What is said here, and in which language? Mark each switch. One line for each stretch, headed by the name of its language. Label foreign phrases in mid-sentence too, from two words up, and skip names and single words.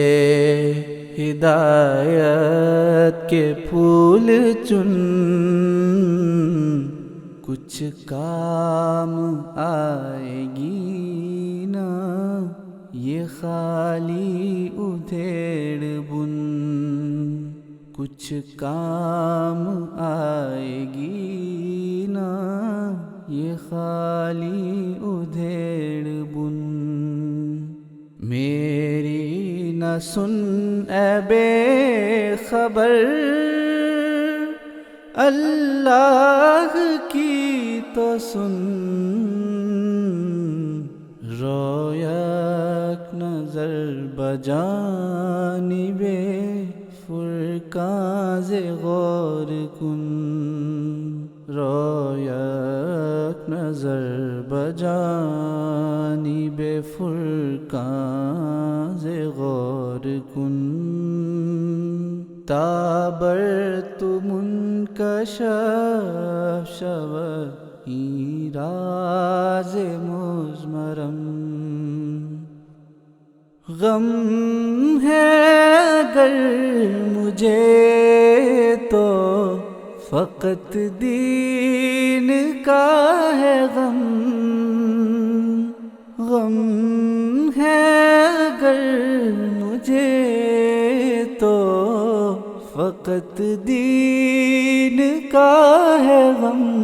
Urdu: ہدایت کے پھول چن، کچھ کام آئے گی نا یہ خالی ادھیڑ بن، کچھ کام آئے گی نا یہ خالی ادھیڑ بن۔ میری نہ سن اے بے خبر، اللہ کی تو سن،
Persian: رو یک نظر بجانب فرقان ز غور کن، رو یک نظر بجانب فرقان ز غور کن، تابر تو منکشف شود این راز مضمرم،
Urdu: غم ہے اگر مجھے تو فقط دین کا ہے غم، غم ہے اگر مجھے تو فقط دین کا ہے غم،